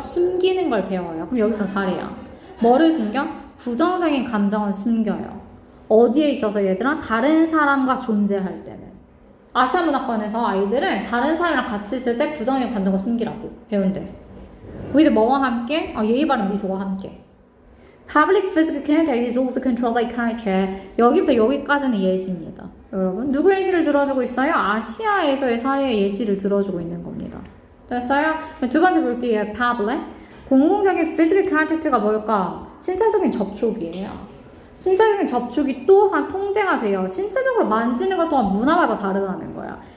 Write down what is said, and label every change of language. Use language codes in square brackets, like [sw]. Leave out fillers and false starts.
[ko] 숨기는 걸 배워요. 그럼 여기부터 사례야. 뭐를 숨겨? 부정적인 감정을 숨겨요. 어디에 있어서 얘들아? 다른 사람과 존재할 때는. 아시아 문화권에서 아이들은 다른 사람이랑 같이 있을 때 부정적인 감정을 숨기라고 배운대. 우리들 뭐와 함께? 예의 바른 미소와 함께. [en] Public physical contact is also controlled by culture. [ko] 여기부터 여기까지는 예시입니다. 여러분, 누구 예시를 들어주고 있어요? 아시아에서의 사례의 예시를 들어주고 있는 겁니다. 됐어요? 두 번째 볼게요. Public. 공공적인 physical contact가 뭘까? 신체적인 접촉이에요. 신체적인 접촉이 또한 통제가 돼요. 신체적으로 만지는 것 또한 문화마다 다르다는 거야.